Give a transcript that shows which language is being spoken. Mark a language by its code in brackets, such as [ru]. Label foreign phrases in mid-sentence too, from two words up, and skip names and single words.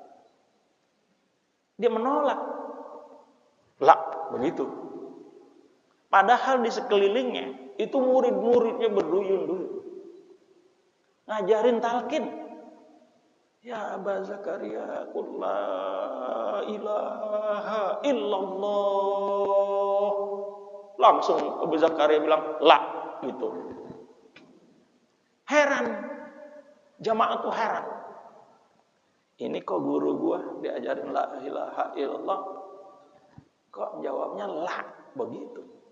[id] Dia menolak. Lah, begitu. Padahal di sekelilingnya itu murid-muridnya berduyun-duyun. Ngajarin talqin. Ya Abu Zakaria, [ar] قل لا إله إلا الله. [id] Langsung Abu Zakaria bilang la, gitu. Heran. Jamaah tuh heran. Ini kok guru gua diajarin [ar] لا إله إلا الله, [id] kok jawabnya la, begitu.